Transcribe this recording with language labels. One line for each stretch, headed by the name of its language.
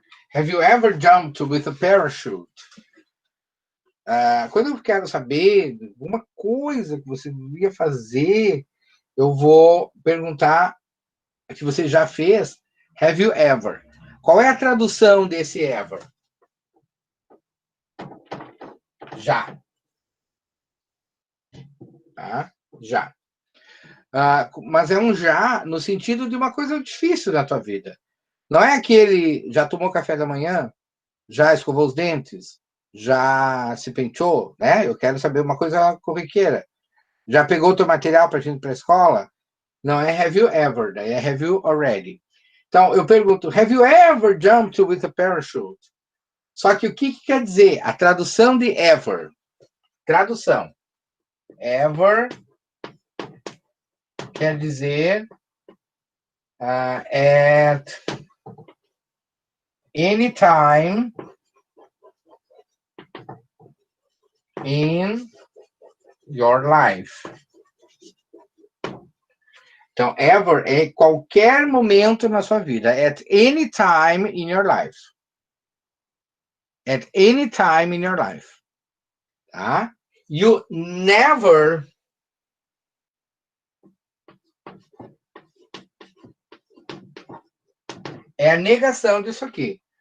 English: Have you ever jumped with a parachute?
Portuguese: Quando eu quero saber alguma coisa que você devia fazer, eu vou perguntar que você já fez. Have you ever? Qual é a tradução desse ever? Já. Tá? Já. Mas é um já no sentido de uma coisa difícil na tua vida. Não é aquele já tomou café da manhã, já escovou os dentes, já se penteou, né? Eu quero saber uma coisa corriqueira. Já pegou o teu material para ir para a escola? Não é have you ever, daí é have you already. Então, eu pergunto, have you ever jumped with a parachute? Só que o que quer dizer? A tradução de ever. Tradução.
English: Ever quer dizer at any time in your life.
Portuguese: Então, ever é qualquer momento na sua vida. At any time in your life.
English: At any time in your life. Tá?
Portuguese: You never é a negação disso aqui.